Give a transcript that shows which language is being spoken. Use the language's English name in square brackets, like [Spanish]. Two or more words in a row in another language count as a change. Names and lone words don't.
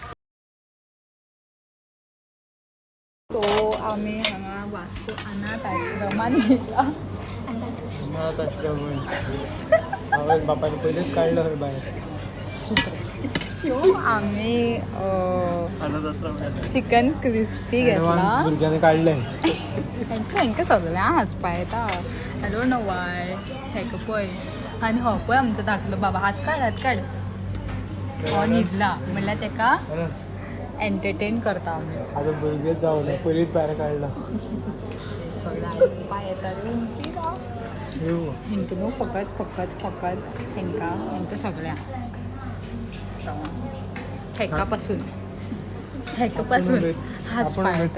[Konkani] सो आम्ही हांगा वास्को अनाथ आश्रमान येयला. [Marathi] बापाने पहिलेच काढलं बाहेर. [Konkani] सो आम्ही चिकन क्रिस्पी घेतला. भुरग्याने काढलंय हेंका सगळ्या हसपा येता. [English] I don't know why. [Konkani] हेका पळय आनी हो पळय आमचो धाकलो बाबा. हात काढ. हो न्हिदला म्हणल्यार तेका एंटरटेन करता आमी. आता भुरगे जाऊन पयलीच भायर काढला. सगळ्या आयकुपा येता रे हेंका न्हू फकत हेंका सगळ्या हेका पासून हसपा येता.